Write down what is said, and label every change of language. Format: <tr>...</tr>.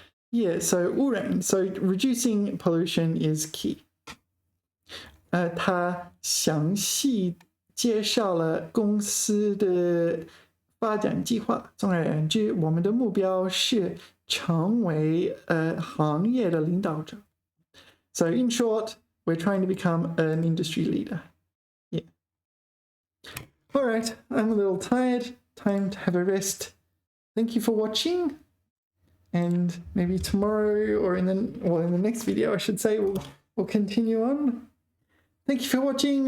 <en>Yeah, so 污染 so reducing pollution is key.</en> <zh>他详细介绍了公司的发展计划。总而言之，我们的目标是成为行业的领导者。</zh> <en>So in short, we're trying to become an industry leader. Yeah. All right, I'm a little tired. Time to have a rest. Thank you for watching. And maybe tomorrow or in the next video, I should say, we'll continue on. Thank you for watching.</en>